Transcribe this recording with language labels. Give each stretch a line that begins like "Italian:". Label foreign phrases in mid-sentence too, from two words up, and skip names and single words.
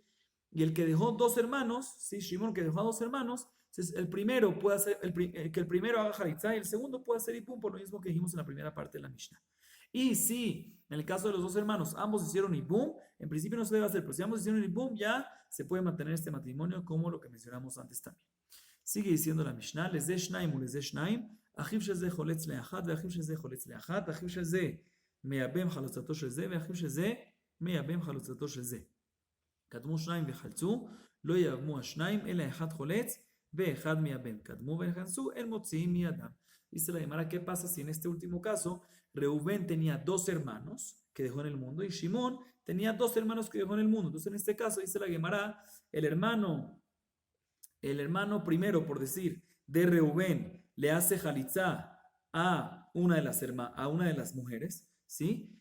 Spanish: Y el que dejó 2 hermanos, sí, Shimon que dejó a 2 hermanos, entonces el primero puede hacer, que el primero haga jalitzá y el segundo puede hacer ibum, por lo mismo que dijimos en la primera parte de la Mishnah. Y si en el caso de los 2 hermanos ambos hicieron ibum, en principio no se debe hacer, pero si ambos hicieron ibum ya se puede mantener este matrimonio como lo que mencionamos antes también. Sigue diciendo la Mishnah,
Hebrew: לזה שניים ולזה שניים, אחיו של זה חולץ לאחד, ואחיו של זה חולץ לאחד, ואחיו של זה מייבם חלוצתו של זה, ואחיו של זה מייבם חלוצתו של זה. קדמו שניים וחלצו, לא יבמו השניים, אלא אחד חולץ ואחד מייבם. קדמו וחלצו, אל מוציאים מידם.
Spanish: Dice la Gemara, ¿qué pasa si en este último caso Reubén tenía 2 hermanos que dejó en el mundo y Shimón tenía 2 hermanos que dejó en el mundo? Entonces en este caso, dice la Gemara, el hermano primero, por decir, de Reubén, le hace jalitzá a una de las mujeres, ¿sí?